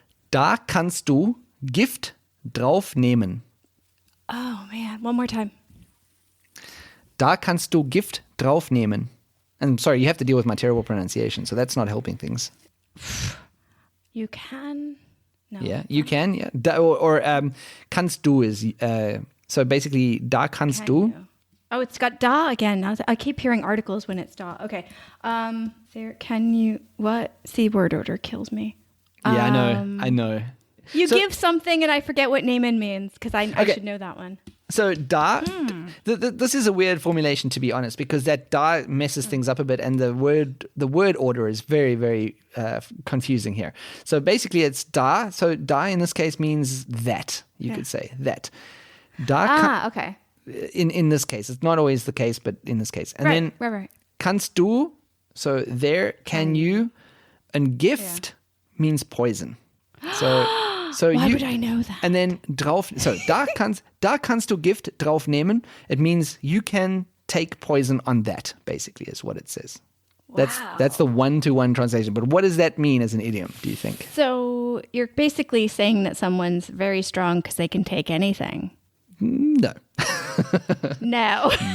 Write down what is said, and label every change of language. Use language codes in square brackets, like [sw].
[de] Da kannst du Gift drauf nehmen. [en] Oh man, one more time. [de] Da kannst du Gift drauf nehmen. [en] And sorry, you have to deal with my terrible pronunciation, so that's not helping things. You can. No. Yeah, you can. Yeah, [de] kannst du [en] is so basically [de] da kannst du. [en] Oh, it's got da again. I keep hearing articles when it's da. Okay. There, can you, what? See, word order kills me. Yeah, I know. You give something and I forget what Naaman means because I should know that one. So da, this is a weird formulation, to be honest, because that da messes things up a bit, and the word order is very, very confusing here. So basically, it's da. So da in this case means that, you could say that. [de] Da. [en] Okay. In this case, it's not always the case, but in this case, and then right. [de] Kannst du. [en] So there, can you, and gift means poison. So why would I know that? And then drauf. [de] So da kannst du Gift drauf nehmen. [en] It means you can take poison on that. Basically, is what it says. Wow. That's the 1-to-1 translation. But what does that mean as an idiom? Do you think? So you're basically saying that someone's very strong because they can take anything. No. No.